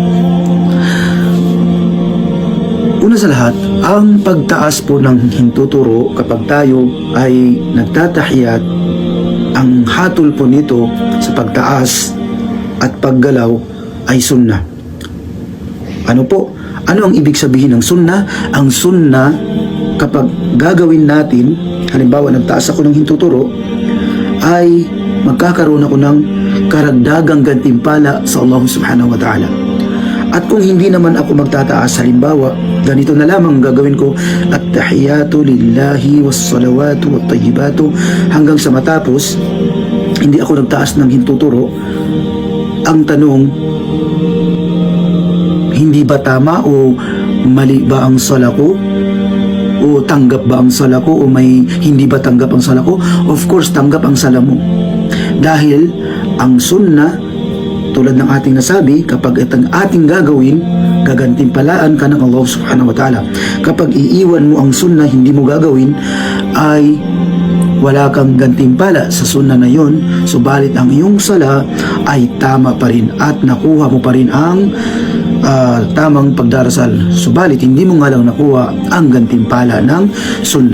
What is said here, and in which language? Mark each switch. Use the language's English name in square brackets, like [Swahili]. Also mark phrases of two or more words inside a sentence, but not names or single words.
[Filipino] Una sa lahat, ang pagtaas po ng hintuturo kapag tayo ay nagtatahiyat, ang hatol po nito sa pagtaas at paggalaw ay sunnah. Ano po? Ano ang ibig sabihin ng sunnah? Ang sunnah, kapag gagawin natin, halimbawa nagtaas ako ng hintuturo, ay magkakaroon ako ng karagdagang gantimpala sa Allah [Arabic] سبحانه وتعالى. [Filipino] At kung hindi naman ako magtataas, halimbawa, ganito na lamang gagawin ko, [Arabic] التحيات لله والصلوات والطيبات, [Filipino] hanggang sa matapos, hindi ako nagtaas ng hintuturo. Ang tanong, hindi ba tama o mali ba ang sala ko? O tanggap ba ang sala ko? O may hindi ba tanggap ang sala ko? [English] Of course, [Filipino] tanggap ang sala mo. Dahil ang sunnah, tulad ng ating nasabi, kapag itong ating gagawin, gagantimpalaan ka ng Allah [Arabic] سبحانه وتعالى. [Filipino] Kapag iiwan mo ang sunnah, hindi mo gagawin, ay wala kang gantimpala sa sunnah na yon. Subalit ang iyong sala ay tama pa rin at nakuha mo pa rin ang tamang pagdarasal. Subalit hindi mo nga lang nakuha ang gantimpala ng sunnah.